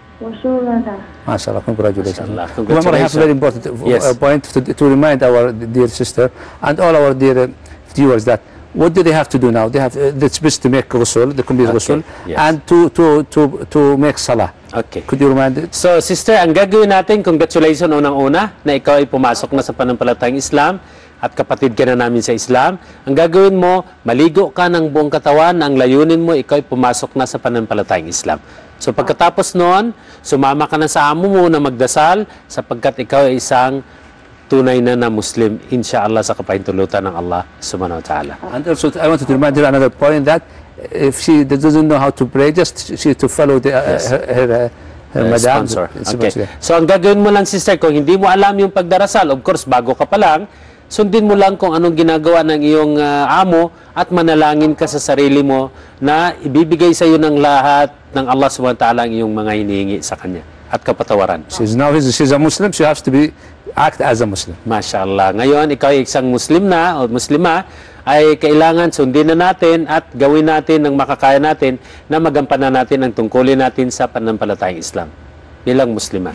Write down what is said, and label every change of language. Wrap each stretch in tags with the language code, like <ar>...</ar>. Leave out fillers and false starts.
<ar>Masha'Allah. Masha'Allah.</ar> <en>Congratulations. Congratulations. Umar, I have a very important point to remind our dear sister and all our dear viewers that what do they have to do now? They have it's best to make ghusl, the complete ghusl, and to make salah. Okay. Could you remind it?</en> <tl>So, sister, ang gagawin natin, congratulations unang-una na ikaw ay pumasok na sa panampalatayang Islam at kapatid ka na namin sa Islam. Ang gagawin mo, maligo ka ng buong katawan, ang layunin mo, ikaw ay pumasok na sa panampalatayang Islam. So pagkatapos noon, sumama ka na sa amo mo na magdasal sapagkat ikaw ay isang tunay na Muslim,</tl> <ar>insha'Allah,</ar> <tl>sa kapahintulutan ng Allah</tl> <ar>subhanahu wa ta'ala.</ar> <en>And also, I wanted to remind her another point that if she doesn't know how to pray, just she to follow the, her madam. Sponsor. Okay.</en> <tl>So ang gagawin mo lang, sister, kung hindi mo alam yung pagdarasal,</tl> <en>of course,</en> <tl>bago ka pa lang, sundin mo lang kung anong ginagawa ng iyong amo at manalangin ka sa sarili mo na ibibigay sa iyo ng lahat ng Allah</tl> <ar>subhanahu wa ta'ala</ar> <tl>ang iyong mga hinihingi sa kanya at kapatawaran.</tl> <en>She's a Muslim, she has to be act as a Muslim.</en> <ar>Masha'Allah.</ar> <tl>Ngayon, ikaw ay isang Muslim na o Muslima, ay kailangan sundin na natin at gawin natin ng makakaya natin na magampanan natin ang tungkulin natin sa pananampalatayang Islam bilang Muslima.</tl>